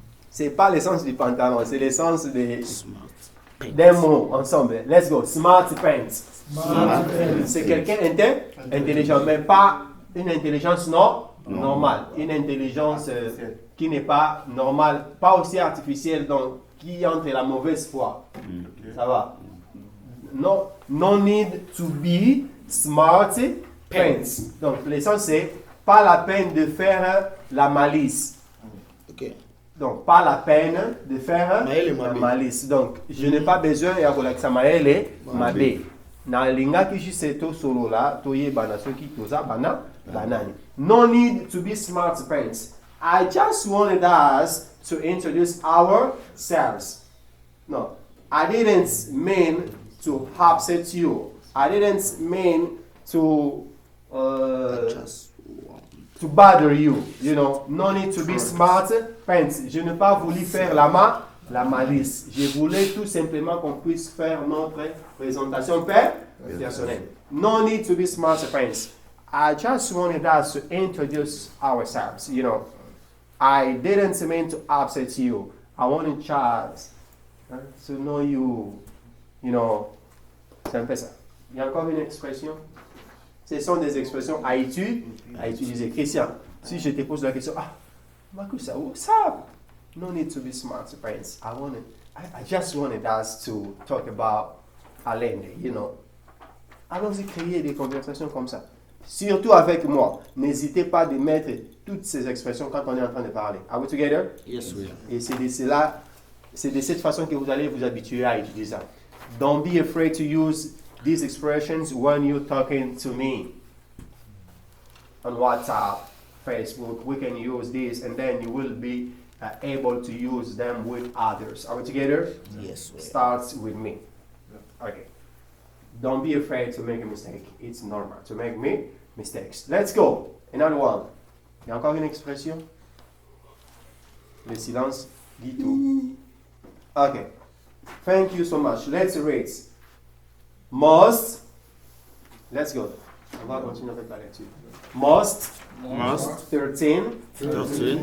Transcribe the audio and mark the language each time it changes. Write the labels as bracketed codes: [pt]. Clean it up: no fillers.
[fr] C'est pas l'essence du pantalon, c'est l'essence des mots ensemble. [en] Let's go. Smart pants. Smart pants. [fr] C'est quelqu'un intelligent, mais pas une intelligence normale. Une intelligence qui n'est pas normale, pas aussi artificielle, donc qui entre la mauvaise foi. Ça va. [en] No need to be smart pants. [fr] Donc l'essence c'est pas la peine de faire la malice. [en] Ok. [fr] Donc pas la peine de faire [ln] Maele la mabe. [fr] malice. Donc je n'ai pas besoin [ln] ya kolakisa maele mabe. Na lingaki juste to solo la toye bana soki toza bana banani. [en] No need to be smart pants. I just wanted us to introduce ourselves. No, I didn't mean to upset you. I didn't mean to to bother you. You know, no need to be smart pants. [fr] Je n'ai pas voulu faire la malice. Je voulais tout simplement qu'on puisse faire notre présentation personnelle. [en] No need to be smart pants. I just wanted us to introduce ourselves. You know, I didn't mean to upset you. I wanted Charles to know you. You know, [fr] c'est un peu ça. Il y a encore une expression. Ce sont des expressions à utiliser. Christian, si je te pose la question, Marcus, [en] what's up? No need to be smart, friends. I just wanted us to talk about Allende, you know. [fr] Allons-y créer des conversations comme ça. Surtout avec moi. N'hésitez pas de mettre toutes ces expressions quand on est en train de parler. [en] Are we together? Yes, we are. [fr] Et c'est de cette façon que vous allez vous habituer à utiliser ça. [en] Don't be afraid to use these expressions when you're talking to me. On WhatsApp, Facebook, we can use this and then you will be able to use them with others. Are we together? Yes, we are. Starts with me. Okay. Don't be afraid to make a mistake. It's normal to make mistakes. Let's go. Another one. [fr] Il y a encore une expression? Le silence dit tout. [en] Okay. Thank you so much. Let's read. Must. Let's go. [fr] On va continuer avec la lecture. [en] Must. 13.